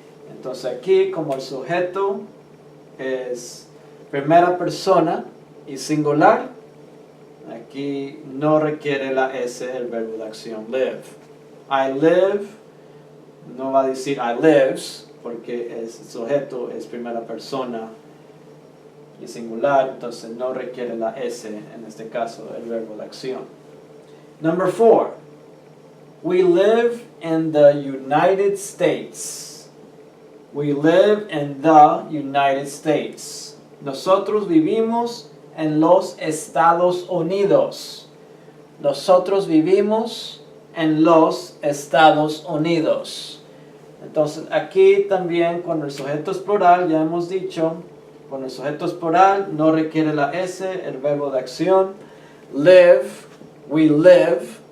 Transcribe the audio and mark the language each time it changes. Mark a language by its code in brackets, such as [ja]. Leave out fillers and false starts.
[es] Entonces aquí, como el sujeto es primera persona y singular, aquí no requiere la S el verbo de acción live. [en] I live, [es] no va a decir [en] I lives, [es] porque el sujeto es primera persona y singular, entonces no requiere la S, en este caso, el verbo de acción. [en] Number 4. We live in the United States. We live in the United States. [es] Nosotros vivimos en los Estados Unidos. Nosotros vivimos en los Estados Unidos. Entonces aquí también cuando el sujeto es plural, ya hemos dicho, cuando el sujeto es plural no requiere la S, el verbo de acción. [en] Live, we live,